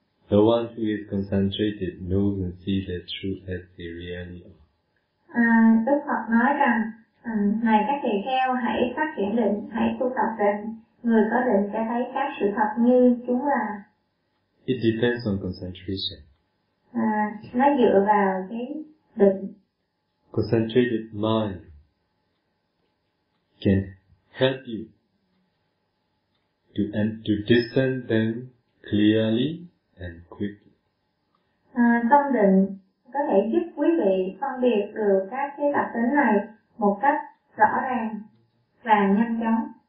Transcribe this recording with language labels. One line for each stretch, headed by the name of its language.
English: The one who is concentrated knows and sees the truth as they really are.
Vietnamese: Đức Phật nói rằng này các tỳ kheo, hãy phát triển định, hãy tu tập định. Người có định sẽ thấy các sự thật như chúng là.
English: It depends on concentration.
Vietnamese: nó dựa vào cái định.
English: Concentrated mind can help you to discern them clearly and quickly.
Vietnamese: Tâm định có thể giúp quý vị phân biệt được các cái đặc tính này một cách rõ ràng và nhanh chóng.